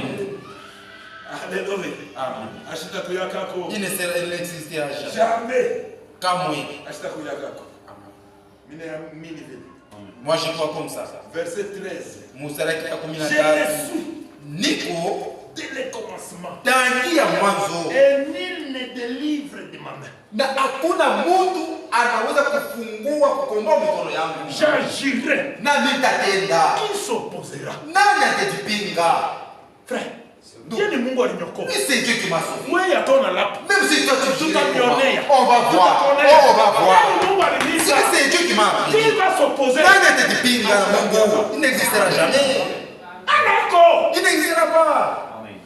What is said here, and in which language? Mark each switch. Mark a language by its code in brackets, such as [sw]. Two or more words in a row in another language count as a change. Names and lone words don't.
[fr] Alléluia. Amen. Il n'existera jamais. Jamais. Kamwe. Moi je crois comme ça. Verset 13. Je le suis [sw] Niko [fr] dès le commencement. [sw] tangia mwanzo. [fr] Et nul ne délivre de ma main. [sw] Na hakuna mtu anaweza kufungua kukomboa mikono yangu. [fr] J'agirai. [sw] Na nitatenda. [fr] Qui s'opposera? [sw] Nani atajipinga? [fr] Frère, c'est Dieu qui m'a sauvé. Même si toi tu dis, on va voir. Si c'est Dieu qui m'a appris, il n'existera jamais. Il n'existera pas.